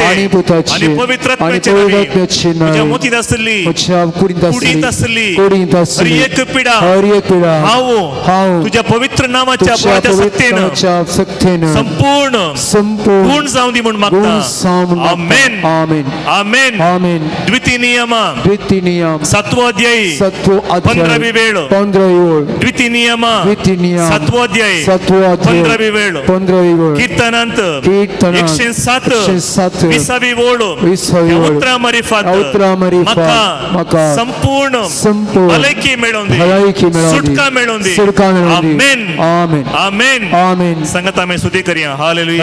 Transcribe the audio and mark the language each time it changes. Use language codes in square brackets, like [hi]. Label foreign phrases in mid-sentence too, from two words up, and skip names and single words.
[kok] आणि पुताचे आणि पवित्र आणि आत्म्याचे पवित्रात्म्याचे नावे. नावे. तुझ्या मोतीत असली म्हज्या कुडींत कुडींत असली कुडींत हर असली एक पिढा हर एक पिढा हांव तुझ्या पवित्र नामाच्या तुझ्या बळाच्या पवित्र सत्तेन नामाच्या सक्तीन संपूर्ण संपूर्ण गुण जाऊन दी म्हणून गुण मागता. सावन आमेन आमेन आमेन. आमेन. द्वितीय नियम द्वितीय नियम 7 अध्यायी 7 अध्याय 15वी वेळ. 15वी ओळ. द्वितीय नियम द्वितीय नियम 7 अध्याय 7 अध्याय 15वी वेळ. 15वी ओळ. कीर्तनांत कीर्तनांत 107 107 20वी ओळ. 20वी ह्या ओळ. उतरा मरिफात ह्या उतरा मरिफात म्हाका संपूर्ण संपूर्ण भलायकी मेळोवन दी. भलायकी मेळोवन दी. सुटका मेळोवन दी. सुटका मेळोवन दी. आमेन आमेन आमेन. आमेन. संगत आमी स्तुती करया. हालेलुया